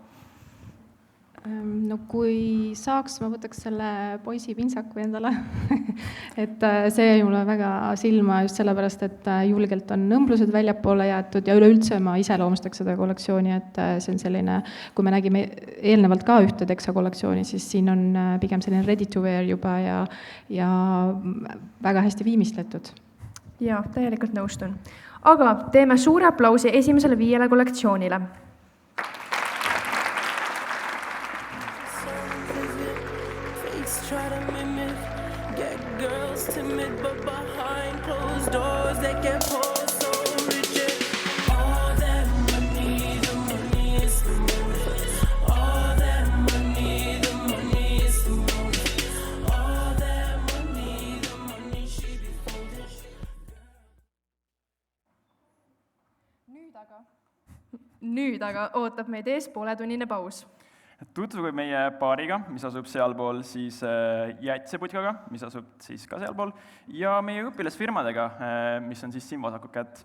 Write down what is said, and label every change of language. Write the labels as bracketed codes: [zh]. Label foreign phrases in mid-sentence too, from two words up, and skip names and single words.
[et] No kui saaks, ma võtaks selle poisi pintsaku endale. Et see jäi mulle väga silma just sellepärast, et julgelt on nõmblused väljapoole jäetud ja üleüldse ma iseloomustaks seda kollektsiooni, et see on selline, kui me nägime eelnevalt ka ühte teksa kollektsiooni, siis siin on pigem selline [en] ready to wear [et] juba ja väga hästi viimistletud. Ja, täielikult nõustun. Aga teeme suure aplausi esimesele 5 kollektsioonile. [en] Try to mimic, get girls timid, but behind closed doors they get pulled so rigid. All that money, the money is the motive. All that money, the money is the motive. All that money, the money should be folded. [et] Nüüd aga ootab meid ees pooletunnine paus. Tutvuge meie paariga, mis asub sealpool siis Jätseputkaga, mis asub siis ka sealpool, ja meie õpilasfirmadega, mis on siis siin vasaku kätt.